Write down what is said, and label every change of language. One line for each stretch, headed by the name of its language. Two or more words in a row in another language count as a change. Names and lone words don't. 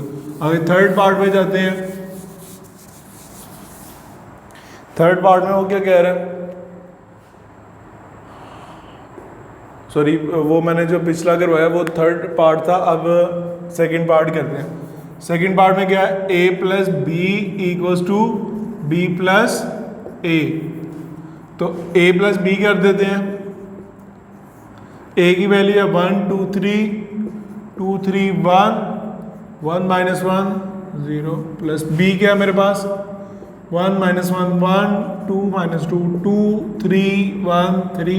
Hindi: आगे
English: third part
Hindi: में जाते हैं।
English: third part
Hindi: में वो क्या कह रहा है सॉरी वो मैंने जो पिछला करवाया वो
English: third part
Hindi: था अब
English: second part
Hindi: करते हैं।
English: second part
Hindi: में क्या है a + b = b + a। तो a + b कर देते हैं a की वैल्यू है 1 2 3 2 3 1 1 - 1 0 प्लस b क्या है मेरे पास 1 - 1 1 2 -2 2 3 1 3।